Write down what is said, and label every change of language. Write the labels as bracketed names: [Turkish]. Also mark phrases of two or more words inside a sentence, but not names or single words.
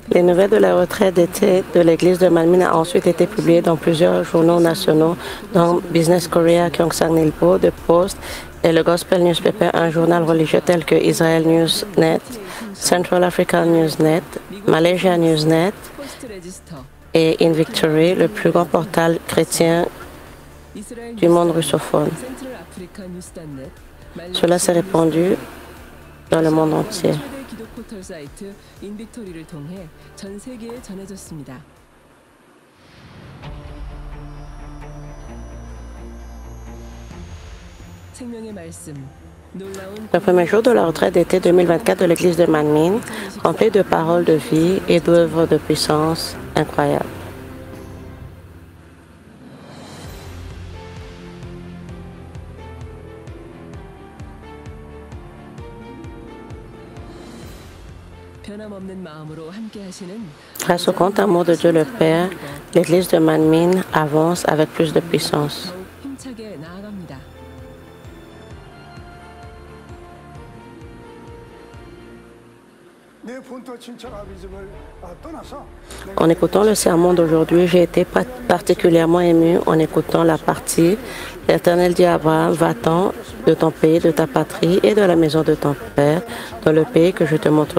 [French] Les nouvelles de la retraite d'été de l'église de Manmin a ensuite été publiées dans plusieurs journaux nationaux, dont Business Korea, Gyeongsang Ilbo, The Post et le Gospel Newspaper, un journal religieux tel que Israel Newsnet, Central African Newsnet, Malaysia Newsnet [Korean] 포스트 레지스터 [French] et In Victory, le plus grand portal chrétien [Korean] 이스라엘 [French] du monde russophone. [Korean] 센트럴 아프리카 뉴스단넷 [French] Cela s'est répandu dans le monde entier. [Korean] 최대 기독 포털 사이트 인빅토리를 통해 전 세계에 전해졌습니다. 생명의 말씀 놀라운 [French] Le premier jour de la retraite d'été 2024 de l'église de Manmin, rempli de paroles de vie et d'œuvres de puissance incroyables. [Korean] 변함없는 마음으로 함께 하시는 [French] Grâce au grand amour de Dieu le Père, l'église de Manmin avance avec plus de puissance. [Korean] 더욱 힘차게 나아갑니다. [French] En écoutant le sermon d'aujourd'hui, j'ai été particulièrement ému en écoutant la partie « L'Éternel dit à Abraham, va-t'en de ton pays, de ta patrie et de la maison de ton père, dans le pays que je te montrerai.